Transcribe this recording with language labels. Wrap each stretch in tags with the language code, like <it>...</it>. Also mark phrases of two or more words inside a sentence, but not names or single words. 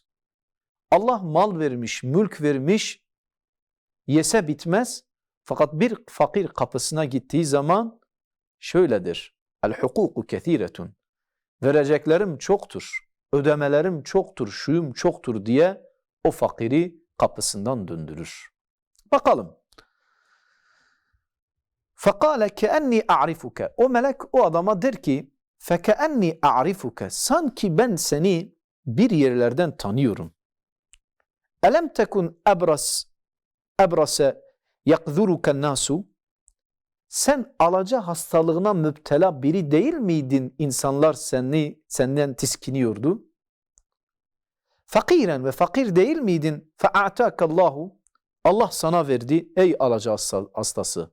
<tr>Allah mal vermiş, mülk vermiş, yese bitmez. Fakat bir fakir kapısına gittiği zaman şöyledir.</tr> <ar>الحقوق كثيرة.</ar> <tr>Vereceklerim çoktur, ödemelerim çoktur, şuyum çoktur diye o fakiri kapısından döndürür. Bakalım.</tr> <ar>فَقَالَ كَأَنِّي أَعْرِفُكَ.</ar> <tr>O melek o adama der ki</tr> <ar>فَكَأَنِّي أَعْرِفُكَ.</ar> <tr>Sanki ben seni bir yerlerden tanıyorum.</tr> <ar>أَلَمْ تَكُنْ أَبْرَسَ يَقْذُرُكَ النَّاسُ.</ar> <tr>Sen alaca hastalığına müptela biri değil miydin? İnsanlar senden tiskiniyordu. Fakiren, ve fakir değil miydin?</tr> <ar>فَاَعْتَاكَ.</ar> <tr>Allah sana verdi ey alaca hastası.</tr>